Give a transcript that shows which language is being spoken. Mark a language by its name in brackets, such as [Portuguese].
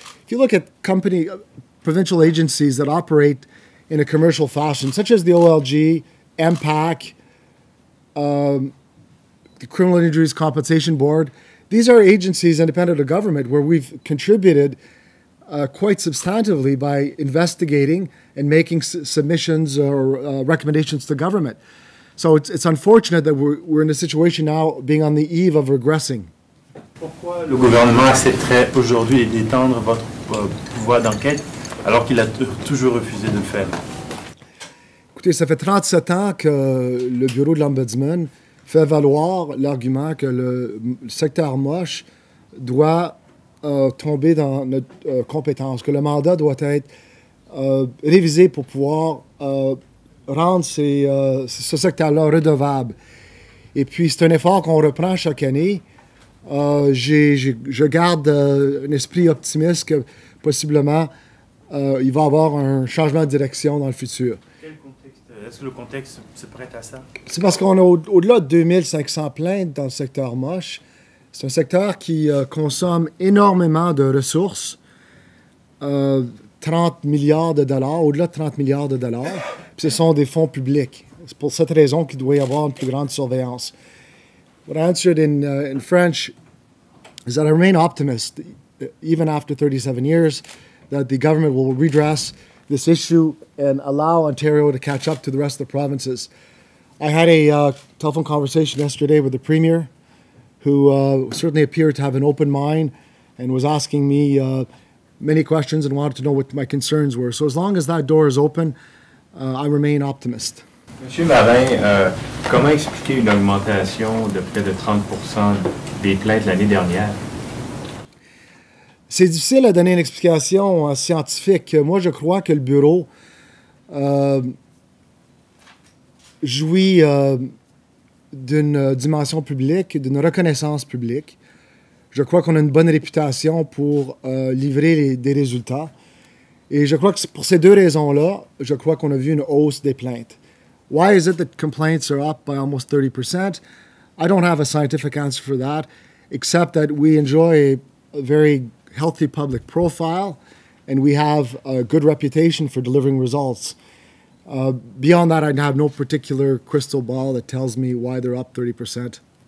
[English] If you look at provincial agencies that operate in a commercial fashion, such as the OLG, MPAC, the Criminal Injuries Compensation Board, these are agencies independent of government where we've contributed quite substantively by investigating and making submissions or recommendations to government. So it's unfortunate that we're in a situation now being on the eve of regressing. [French] Pourquoi le gouvernement accepterait aujourd'hui d'étendre votre pouvoir d'enquête alors qu'il a toujours refusé de le faire? Écoutez, ça fait 37 ans que le bureau de l'Ombudsman fait valoir l'argument que le secteur moche doit tomber dans notre compétence, que le mandat doit être révisé pour pouvoir rendre ce secteur-là redevable. Et puis, c'est un effort qu'on reprend chaque année. Je garde un esprit optimiste que possiblement il va y avoir un changement de direction dans le futur. Quel contexte? Est-ce que le contexte se prête à ça? C'est parce qu'on a au-delà de 2500 plaintes dans le secteur moche. C'est un secteur qui consomme énormément de ressources, 30 milliards de dollars, au-delà de 30 milliards de dollars. Puis ce sont des fonds publics. C'est pour cette raison qu'il doit y avoir une plus grande surveillance. [English] What I answered in French is that I remain optimist, even after 37 years, that the government will redress this issue and allow Ontario to catch up to the rest of the provinces. I had a telephone conversation yesterday with the Premier, who certainly appeared to have an open mind and was asking me many questions and wanted to know what my concerns were. So as long as that door is open, I remain optimist. [French] Monsieur Marin, comment expliquer une augmentation de près de 30% des plaintes l'année dernière? C'est difficile à donner une explication scientifique. Moi, je crois que le bureau jouit d'une dimension publique, d'une reconnaissance publique. Je crois qu'on a une bonne réputation pour livrer des résultats. Et je crois que pour ces deux raisons-là, je crois qu'on a vu une hausse des plaintes. [English] Why is it that complaints are up by almost 30%? I don't have a scientific answer for that, except that we enjoy a very healthy public profile and we have a good reputation for delivering results. Beyond that, I have no particular crystal ball that tells me why they're up 30%.